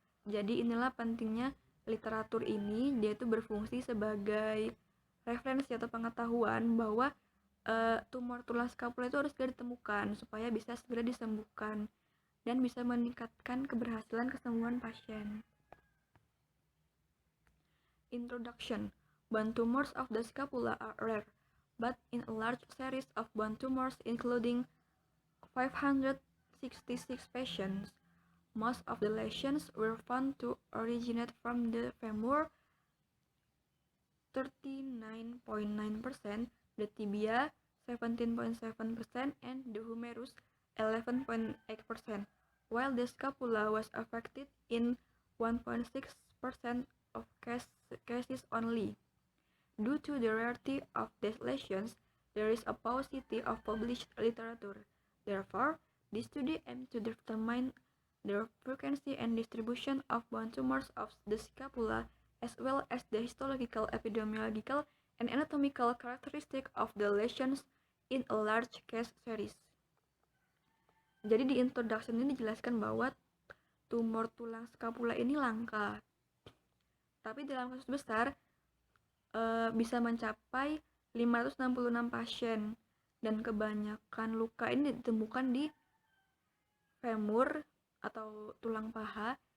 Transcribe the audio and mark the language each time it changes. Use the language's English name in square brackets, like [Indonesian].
[Indonesian] Jadi inilah pentingnya literatur ini, dia itu berfungsi sebagai referensi atau pengetahuan bahwa tumor tulang scapula itu harus segera ditemukan supaya bisa segera disembuhkan dan bisa meningkatkan keberhasilan kesembuhan pasien. [English] Introduction. Bone tumors of the scapula are rare, but in a large series of bone tumors including 566 patients, most of the lesions were found to originate from the femur 39.9%, the tibia 17.7%, and the humerus 11.8%, while the scapula was affected in 1.6% of cases only. Due to the rarity of these lesions, there is a paucity of published literature. Therefore, this study aims to determine the frequency and distribution of bone tumors of the scapula, as well as the histological, epidemiological, and anatomical characteristics of the lesions in a large case series. [Indonesian] Jadi di introduction ini dijelaskan bahwa tumor tulang scapula ini langka, tapi dalam kasus besar bisa mencapai 566 pasien, dan kebanyakan luka ini ditemukan di femur atau tulang paha